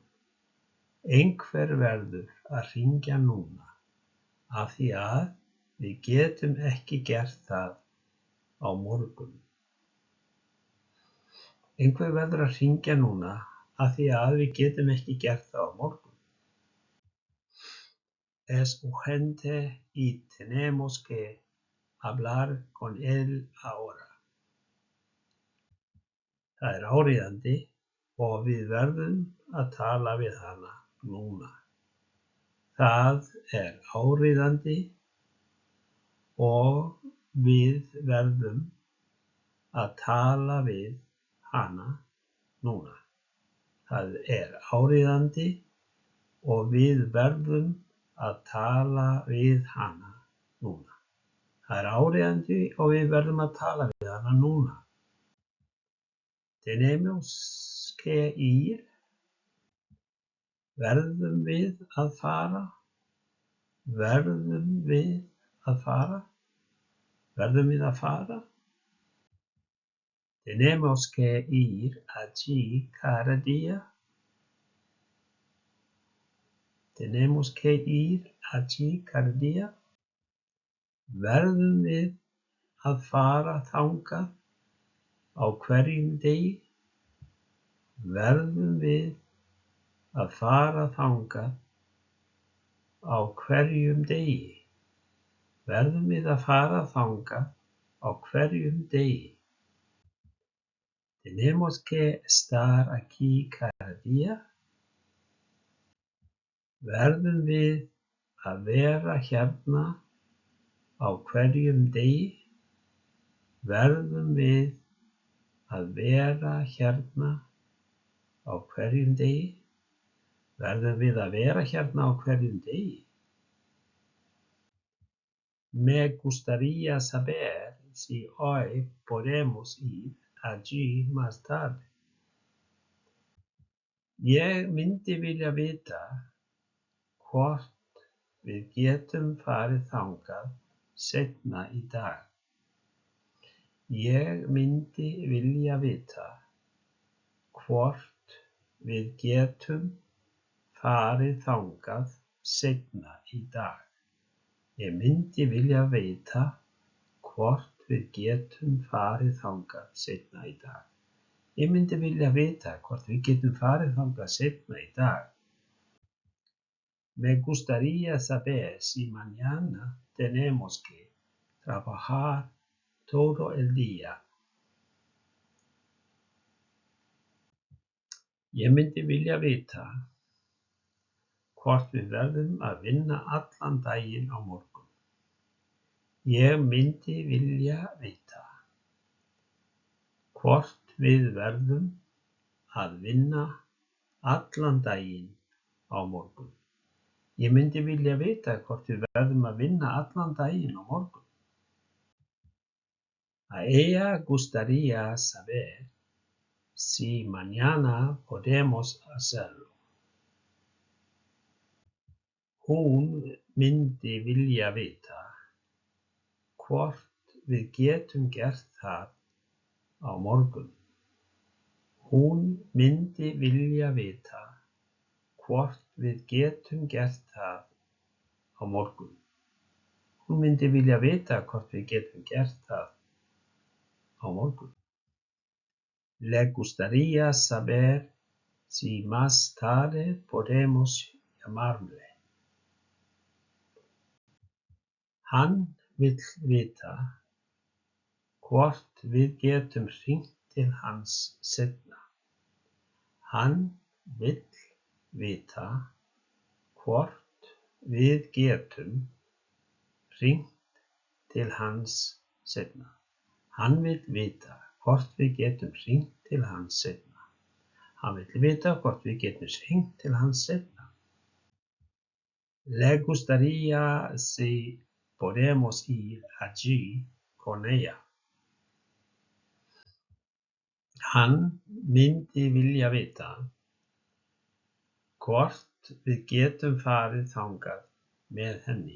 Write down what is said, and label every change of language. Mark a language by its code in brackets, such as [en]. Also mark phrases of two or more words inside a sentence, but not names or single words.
[is] Einhver verður að hringja núna af því að við getum ekki gert það á morgun. Einhver verður að hringja núna af því að við getum ekki gert það á morgun. [es] Es urgente y tenemos que hablar con él ahora. [is] Það áríðandi og við verðum að tala við hana núna. Það áríðandi og við verðum að tala við hana núna. Það áríðandi og við verðum að tala við hana núna. Það áríðandi og við verðum að tala við hana núna. [es] Tenemos que ir. [is] Verðum við að fara? Verðum við að fara? Verðum við að fara? [es] Tenemos que ir allí cada día. tenemos que ir allí cada día? [is] Verðum við að fara þangað á hverjum degi? Verðum við að fara þangað á hverjum degi? Verðum við að fara þangað á hverjum degi? [es] Tenemos que estar aquí cada día? [is] Verðum við að vera hérna á hverjum degi? Verðum við að vera hérna á hverjum degi? Verðum við að vera hérna á hverjum degi? [es] Me gustaría saber si hoy podemos ir allí más tarde. [is] Ég myndi vilja vita hvort við getum farið þangað seinna í dag. Ég myndi vilja vita hvort við getum farið þangað seinna í dag. Ég myndi vilja vita hvort við getum farið þangað seinna í dag. Ég myndi vilja vita hvort við getum farið þangað seinna í dag. [es] Me gustaría saber si mañana tenemos que trabajar todo el día. [is] Ég myndi vilja vita hvort við verðum að vinna allan daginn á morgun. Ég myndi vilja vita hvort við verðum að vinna allan daginn á morgun. Ég myndi vilja vita hvort við verðum að vinna allan daginn á morgun. [es] A ella gustaría saber si mañana podemos hacerlo. [is] Hún myndi vilja vita hvort við getum gert það á morgun. Hún myndi vilja vita hvort við getum gert það á morgun. Hún myndi vilja vita hvort við getum gert það á morgun. [es] Le gustaría saber si más tarde podemos llamarle. [is] Hann vill vita hvort við getum hringt til hans seinna. Hann vill vita hvort við getum hringt til hans seinna. Hann vill vita hvort við getum hringt til hans seinna. Hann vill vita hvort við getum hringt til hans seinna. [es] Le gustaría si podemos ir allí con ella. [is] Hann myndi vilja vita hvort við getum farið þangað með henni.